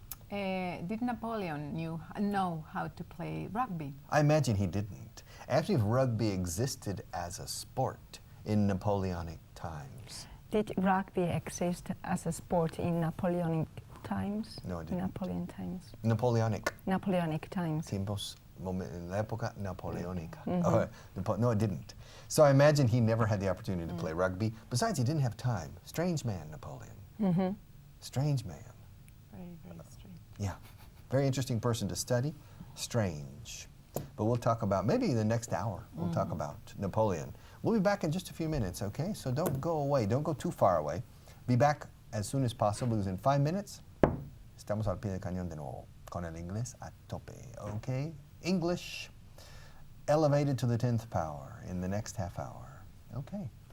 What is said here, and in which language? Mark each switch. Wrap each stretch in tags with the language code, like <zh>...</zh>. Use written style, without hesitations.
<en>Did Napoleon know how to play rugby? I imagine he didn't. Ask me if rugby existed as a sport in Napoleonic times. Did rugby exist as a sport in Napoleonic times? No, it In didn't. Napoleon times. Napoleonic. Napoleonic times.</en> <es>Tiempos, en la época napoleónica.</es> <en>No, it didn't. So I imagine he never had the opportunity to play rugby. Besides, he didn't have time. Strange man, Napoleon. Strange man. Very, very strange. Yeah. Very interesting person to study. Strange. But we'll talk about, maybe the next hour, we'll talk about Napoleon. We'll be back in just a few minutes, okay? So don't go away. Don't go too far away. Be back as soon as possible, because in 5 minutes,</en> <es>estamos al pie del cañón de nuevo. con el inglés a tope, okay?</es> <en>English elevated to the 10th power in the next half hour. Okay.</en>